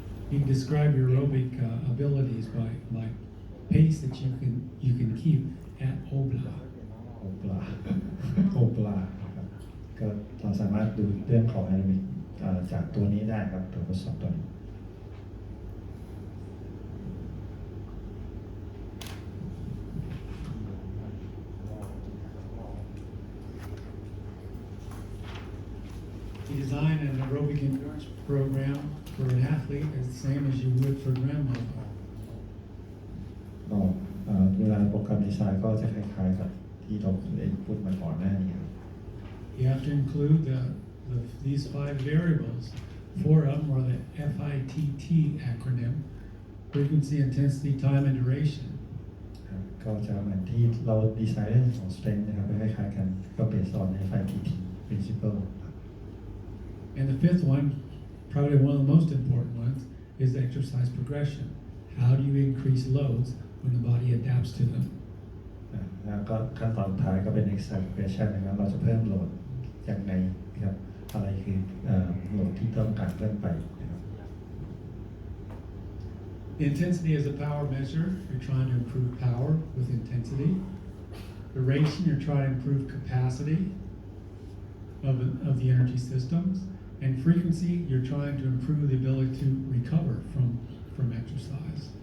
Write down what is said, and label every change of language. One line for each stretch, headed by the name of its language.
English: You can describe your aerobic abilities by pace that you can keep at obla.
Thai: โอปลาโอปลาครับก็เราสามารถดูเรื่องของแอโรบิกจากตัวนี้ได้ครับตัวทดสอบตัวนี้
English: You design an aerobic endurance program for an athlete is the same as you would for grandmother.
Thai: ก็เวลาโปรแกรมดีไซน์ก็จะคล้ายๆกับที่เราได้พูดมาก่อนหน้านี้ครับ
English: You have to include these 5 variables. 4 of them are the FITT acronym: frequency, intensity, time, and duration.
Thai: ครับก็จะเหมือนที่เราดีไซน์เรื่องของ strength นะครับคล้ายๆกันก็เบสออน FITT principle
English: And the 5th one, probably one of the most important ones, is exercise progression. How do you increase loads when the body adapts to them?
Thai: แล้วก็ขั้นตอนสุดท้ายก็เป็น exercise progression นะครับเราจะเพิ่มโหลดอย่างไรนะครับอะไรคือโหลดที่ต้องการเพิ่มไปนะครับ
English: Intensity is a power measure. You're trying to improve power with intensity. Duration, you're trying to improve capacity of the energy systems. And frequency, you're trying to improve the ability to recover from exercise.